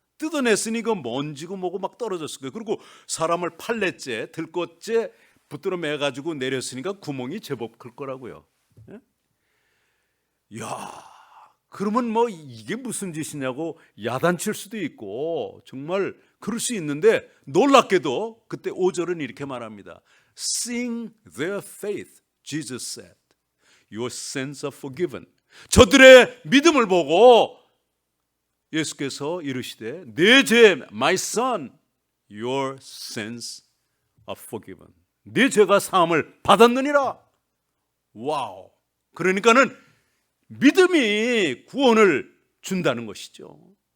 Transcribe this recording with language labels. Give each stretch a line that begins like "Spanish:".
Korean: 뜯어냈으니 그 먼지고 뭐고 막 떨어졌을 거예요. 그리고 사람을 팔렛째 들것째 붙들어 매가지고 내렸으니까 구멍이 제법 클 거라고요. 야, 그러면 뭐 이게 무슨 짓이냐고 야단칠 수도 있고 정말 그럴 수 있는데, 놀랍게도 그때 5절은 이렇게 말합니다.
English: Seeing their faith, Jesus said, Your sins are forgiven.
Korean: 저들의 믿음을 보고 예수께서 이르시되, 내 죄,
English: my son, your sins are forgiven.
Korean: 네 죄가 사함을 받았느니라. 와우. 그러니까는 믿음이 구원을 준다는 것이죠.